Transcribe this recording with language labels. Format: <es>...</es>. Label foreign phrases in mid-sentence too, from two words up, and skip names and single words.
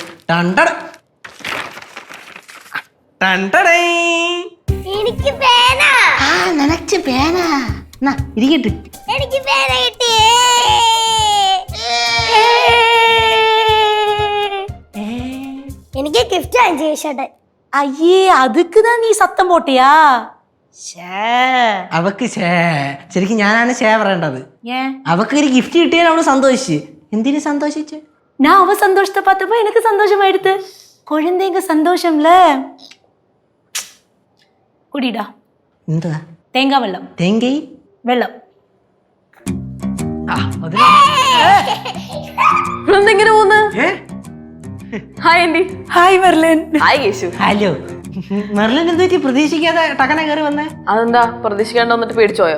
<ml>ടണ്ടട ടണ്ടടേ. എനിക്ക് പേന. ആ നിനക്ക് പേന. എന്നാ ഇരിക്കട്ടെ. എനിക്ക് പേന കിട്ടി. എനിക്ക് ഗിഫ്റ്റ് വാങ്ങിച്ചു ചേട്ടൻ.</ml> <ta>ஐயே அதுக்குதான் நீ சத்தம் போட்டியா?</ta> <ml>അവക്ക് ശരിക്കും ഞാനാണ് പറയേണ്ടത്.</ml> <ta>ஏன்</ta> <ml>അവക്ക് ഒരു ഗിഫ്റ്റ് കിട്ടിയാൽ അവള് സന്തോഷിച്ച്. എന്തിനു സന്തോഷിച്ച്?</ml> <ta>நான் அவ சந்தோஷத்தை பார்த்தப்ப எனக்கு சந்தோஷமாயிடுது. குழந்தைங்க சந்தோஷம்ல. குடிடா.</ta> <ml>എന്താ? തേങ്ങാ വെള്ളം. തേങ്ങ വെള്ളം. എങ്ങനെ പോന്ന്? ഹായ് ആന്റി. ഹായ് മെർലിൻ. ഹായ് കേശു. ഹലോ. മെർലിൻ എന്ത് പറ്റി? പ്രതീക്ഷിക്കാതെ ടക്കനെ കയറി വന്നേ. അതെന്താ പ്രതീക്ഷിക്കാണ്ട് വന്നിട്ട് പേടിച്ചോയോ?</ml>